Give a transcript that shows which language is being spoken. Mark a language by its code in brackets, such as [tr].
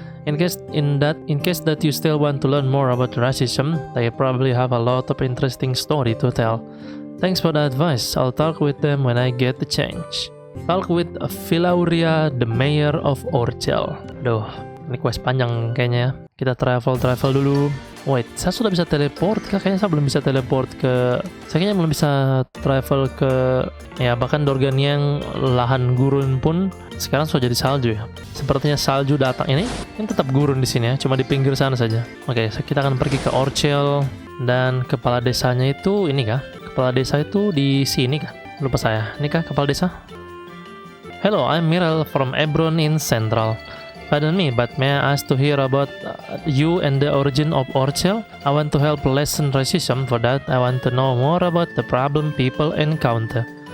[en] In case that you still want to learn more about racism, they probably have a lot of interesting story to tell. Thanks for the advice. I'll talk with them when I get the chance. Talk with Filauria, the mayor of Orchel. [id] Aduh, ini quest panjang kayaknya ya. Kita travel dulu. Wait, saya sudah bisa teleport kah? Kayaknya saya belum bisa teleport ke... Saya kayaknya belum bisa travel ke... Ya, bahkan Dorgania yang lahan gurun pun sekarang sudah jadi salju ya. Sepertinya salju datang ini tetap gurun di sini ya, cuma di pinggir sana saja. Oke, kita akan pergi ke Orchel dan kepala desanya itu ini kah? Kepala desa itu di sini kah? Lupa saya. Ini kah kepala desa? [en] Hello, I'm Miral from Abrar in Central. Pardon me, but may I ask to hear about you and the origin of Orchel? I want to help lessen racism. For that, I want to know more about the problem people encounter.